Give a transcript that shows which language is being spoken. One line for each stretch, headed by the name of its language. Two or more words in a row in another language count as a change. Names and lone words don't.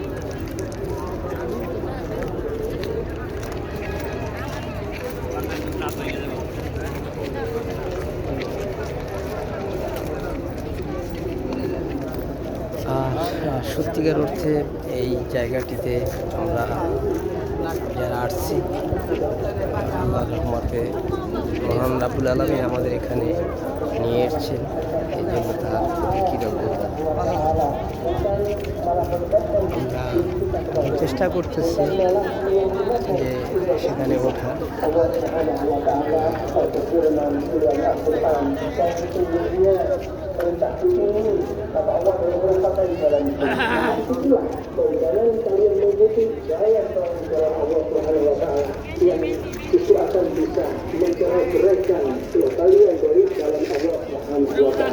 Bangla: সত্যিকার অর্থে এই জায়গাটিতে আমরা যারা আসছি, আল্লাহর রহমতে মহান রাব্বুল আলামিন আমাদের এখানে নিয়ে এসেছেন, এই জন্য তার কৃতজ্ঞতা। আমরা চেষ্টা করতেছি যে সেখানে ওঠার।
Indonesian: Itu akan bisa menceraikan kalian dari jalan Allah Subhanahu wa Ta'ala.